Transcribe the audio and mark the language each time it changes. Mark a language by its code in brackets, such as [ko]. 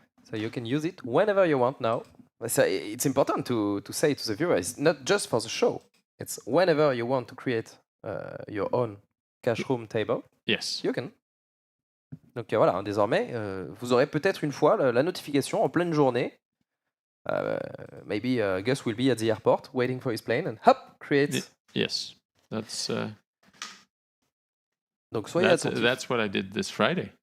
[en] So you can use it whenever you want now. So it's important to say to the viewer, it's not just for the show. It's whenever you want to create your own cash room table, yes. you can. [fr] Donc voilà, désormais, vous aurez peut-être une fois la notification en pleine journée. [en] Maybe Gus will be at the airport waiting for his plane and hop, create. Yes. That's [fr] Donc soyez attentifs. [en] that's what I did this Friday.